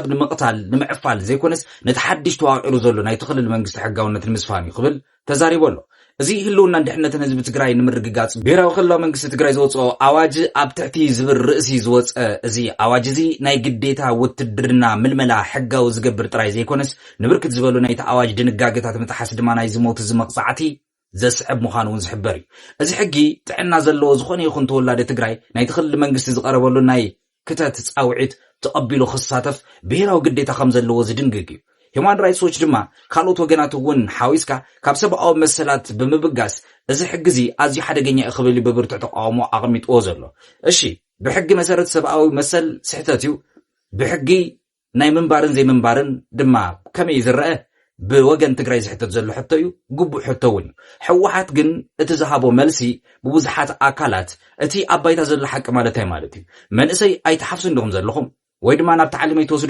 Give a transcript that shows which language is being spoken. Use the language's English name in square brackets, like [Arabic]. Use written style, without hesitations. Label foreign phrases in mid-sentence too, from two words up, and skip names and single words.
[Tigrinya] ንምቕታል ንምዕፋል ዘይኮነስ ነቲ ሓድሽ ተዋቂሩ ዘሎ ናይ ትኽልል መንግስቲ ሕጋውነት ንምስፋን ይኽብል ተዛሪቦ ኣሎ እዚ ህልውና እንድሕነትን ህዝቢ ትግራይ ንምርግጋጽ ብሄራዊ ክልላዊ መንግስቲ ትግራይ ዝወፅኦ ኣዋጅ ኣብ ትሕቲ ዝብል ርእሲ ዝወፀ እዚ ኣዋጅ እዚ ናይ ግዴታ ውትድርና ምልመላ ሕጋዊ ዝገብር ጥራይ ዘይኮነስ ንብርክት ዝበሉ ናይቲ ኣዋጅ ድንጋጌታት ምጥሓስ ድማ ናይ ዝሞት ዝመቕፃዕቲ ዘስዕብ ምዃኑ እውን ዝሕበር እዩ እዚ ሕጊ ጥዕና ዘለዎ ዝኾነ ይኹን ተወላዲ ትግራይ ናይ ትኽልል መንግስቲ ዝቐረበሉ ናይ ክተት ፃውዒት ተቐቢሉ ክሳተፍ ብሄራዊ ግዴታ ከም ዘለዎ ዝድንግግ እዩ هيومن رايتس ووتش دما ካልኦት ወገናት እውን ሓዊስካ ካብ ሰብኣዊ መሰላት ብምብጋስ እዚ ሕግዚ ኣዝዩ ሓደገኛ እኽብል ብብርቱዕ ተቃውሞ ኣቕሚጥዎ ዘሎ እሺ ብሕጊ መሰረት ሰብኣዊ መሰል ስሕተት እዩ ብሕጊ ናይ ምንባርን ዘይምንባርን ድማ ከመይ ዝረአ ብወገን ትግራይ ዝሕተት ዘሎ ሕቶ እዩ ግቡእ ሕቶ እውን ሕወሓት ግን እቲ ዝሃቦ መልሲ ብብዙሓት ኣካላት እቲ ኣባይታ ዘሎ ሓቂ ማለት ማለት እዩ መንእሰይ ኣይተሓፍሱ እንደኹም ዘለኹም ወይ ድማ ናብ ተዓሊመይ ተወስዱ